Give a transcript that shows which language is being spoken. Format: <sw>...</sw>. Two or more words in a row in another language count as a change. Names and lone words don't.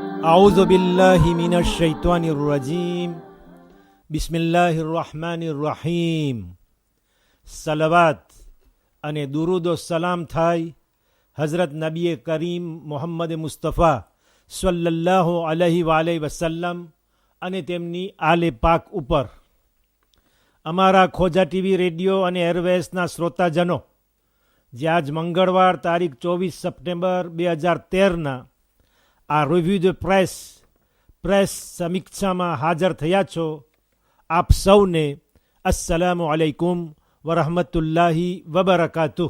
<ar>أعوذ بالله من الشيطان الرجيم بسم الله الرحمن الرحيم.</ar> <gu>સલાવત અને દુરૂદ સલામ થાય હઝરત નબી કરીમ મોહમ્મદ મુસ્તફા</gu> <ar>صلى الله عليه وسلم</ar> <gu>અને તેમની આલે પાક ઉપર. અમારા ખોજા ટીવી રેડિયો અને એરવેસના શ્રોતાજનો, જે આજ મંગળવાર તારીખ 24 સપ્ટેમ્બર 2013ના આ</gu> <en>review the press</en> <gu>સમીક્ષામાં હાજર થયા છો, આપ સૌને</gu> <ar>السلام عليكم ورحمة الله وبركاته.</ar>